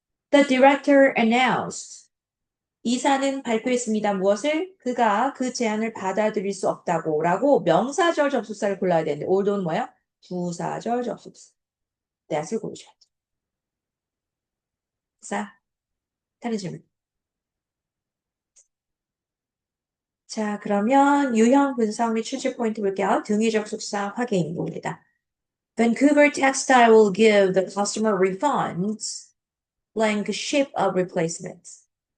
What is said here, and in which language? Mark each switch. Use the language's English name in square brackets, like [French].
[English] The director announced. [Korean] 이사는 발표했습니다. 무엇을? 그가 그 제안을 받아들일 수 없다고 라고 명사절 접속사를 골라야 되는데 올드는 뭐야? 부사절 접속사. that을 고르셔야 돼. 자, 다른 질문. 자, 그러면 유형 분석 및 출제 포인트 볼게요. 등위 접속사 확인입니다. [English] Vancouver Textile will give the customer refunds, blank ship of replacements.